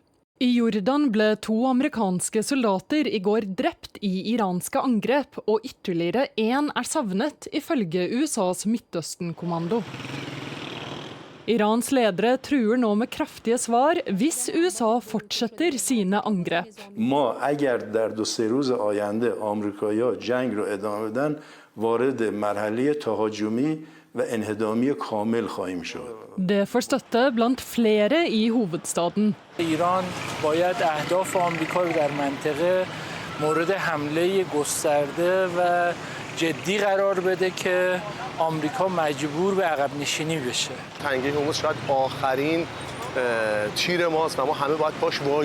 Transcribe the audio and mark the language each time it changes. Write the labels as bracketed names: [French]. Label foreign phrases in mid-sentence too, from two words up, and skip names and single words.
[Norwegian] I Jordan ble 2 amerikanske soldater i går drept i iranske angrep, og ytterligere 1 savnet, ifølge USAs Midtøsten-kommando. Irans ledere truer nå med kraftige svar hvis USA fortsetter sine angrep. [Persian] اگر در 2-3 روز آینده آمریکایی‌ها جنگ رو ادامه بدن وارد مرحله تهاجمی و انهدامی کامل خواهیم شد. [Norwegian] Det får støtte blant flere i hovedstaden. [Persian] ایران باید اهداف آمریکا رو در منطقه مورد حمله گسترده و جدی قرار بده که آمریکا مجبور به عقب نشینی بشه. تنگه هرمز شاید آخرین تیر ماست و ما همه باید پاش وایسیم.